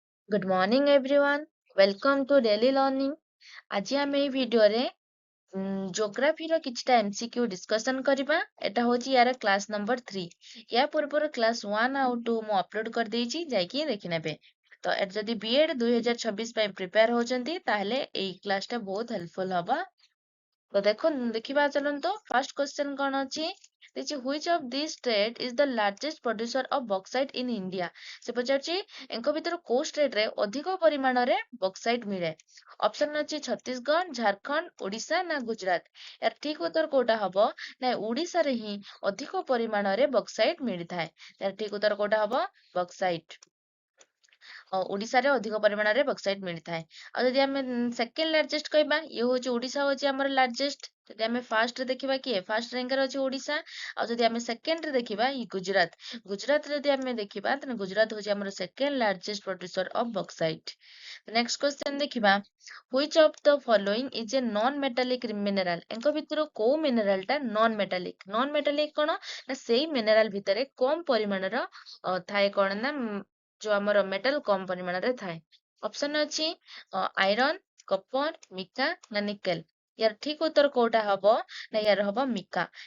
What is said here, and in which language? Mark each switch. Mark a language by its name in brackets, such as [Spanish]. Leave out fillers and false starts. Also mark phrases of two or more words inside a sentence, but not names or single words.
[English] Good morning everyone. Welcome to daily learning. [Odia] ଆଜି ଆମେ ଏଇ ଭିଡିଓରେ ଜୋଗ୍ରାଫିର କିଛିଟା MCQ ଡିସ୍କସନ କରିବା। ଏଟା ହଉଛି ୟାର [English] class number [Odia] 3। ୟା ପୂର୍ବରୁ କ୍ଲାସ୍ 1 ଆଉ 2 ମୁଁ ଅପଲୋଡ କରିଦେଇଛି, ଯାଇକି ଦେଖିନେବେ। ତ ଏଟା ଯଦି B.Ed 2026 ପାଇଁ ପ୍ରିପେୟାର ହଉଛନ୍ତି ତାହେଲେ ଏଇ କ୍ଲାସଟା ବହୁତ ହେଲ୍ପଫୁଲ ହବ। ତ ଦେଖିବା ଚାଲନ୍ତୁ। [English] first question [Odia] କଣ ଅଛି? [English] Which of these state is the largest producer of bauxite in India? [Odia] ସେ ପଚାରୁଛି ଏଙ୍କ ଭିତରୁ କୋଉ ଷ୍ଟେଟ ରେ ଅଧିକ ପରିମାଣରେ ବକ୍ସାଇଟ୍ ମିଳେ? ଅପସନ ଅଛି ଛତିଶଗଡ଼, ଝାରଖଣ୍ଡ, ଓଡିଶା ନା ଗୁଜରାଟ। ଏହାର ଠିକ ଉତ୍ତର କୋଉଟା ହବ? ନା ଓଡିଶାରେ ହିଁ ଅଧିକ ପରିମାଣରେ ବକ୍ସାଇଟ୍ ମିଳିଥାଏ। ଏହାର ଠିକ ଉତ୍ତର କୋଉଟା ହବ? ବକ୍ସାଇଟ୍। ଓଡିଶାରେ ଅଧିକ ପରିମାଣରେ ବକ୍ସାଇଟ୍ ମିଳିଥାଏ। ଆଉ ଯଦି ଆମେ [English] second largest [Odia] କହିବା, ଇଏ ହଉଛି ଓଡିଶା ହଉଛି ଆମର ଲାର୍ଜେଷ୍ଟ। ଯଦି ଆମେ ଫାର୍ଷ୍ଟରେ ଦେଖିବା, କିଏ [English] first rankରେ [Odia] ଅଛି? ଓଡିଶା। ଆଉ ଯଦି ଆମେ ସେକେଣ୍ଡରେ ଦେଖିବା, ଇ ଗୁଜରାତ। ଗୁଜରାତ ଯଦି ଆମେ ଦେଖିବା, ତାହେଲେ ଗୁଜରାତ ହଉଛି ଆମର [English] second largest producer of bauxite. next question [Odia] ଦେଖିବା, [English] which of the following is a non-metallic mineral? [Odia] ଏଙ୍କ ଭିତରୁ କୋଉ ମିନେରାଲ ଟା [English] non metallic? non metallic [Odia] କଣ ନା ସେଇ ମିନେରାଲ ଭିତରେ କମ ପରିମାଣର ଥାଏ କଣ ନା ଯୋଉ ଆମର ମେଟାଲ କମ ପରିମାଣରେ ଥାଏ। ଅପସନ ଅଛି [English] iron, copper, mica [Odia] ନା ନିକେଲ। ୟାର ଠିକ ଉତ୍ତର କୋଉଟା ହବ? ନା ୟାର ହବ ମିକା।